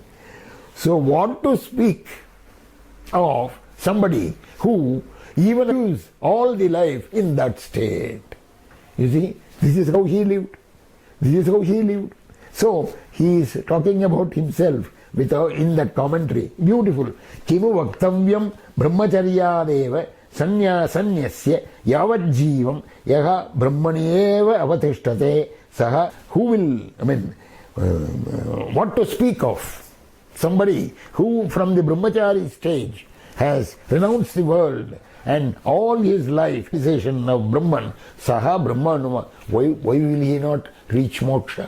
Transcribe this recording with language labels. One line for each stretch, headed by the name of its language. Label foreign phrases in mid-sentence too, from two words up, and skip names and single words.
English: So what to speak of somebody who even lives all the life in that state? You see, this is how he lived. This is how he lived. So he is talking about himself in that commentary. Beautiful.
Sanskrit: किमु वक्तव्यं ब्रह्मचर्यादेव संन्यस्य यावत् जीवं यो ब्रह्मण्येव अवतिष्ठते सः.
English: Who will, what to speak of? Somebody who from the brahmachari stage has renounced the world and all his life, realization of Brahman, Saha Brahman, why will he not reach moksha?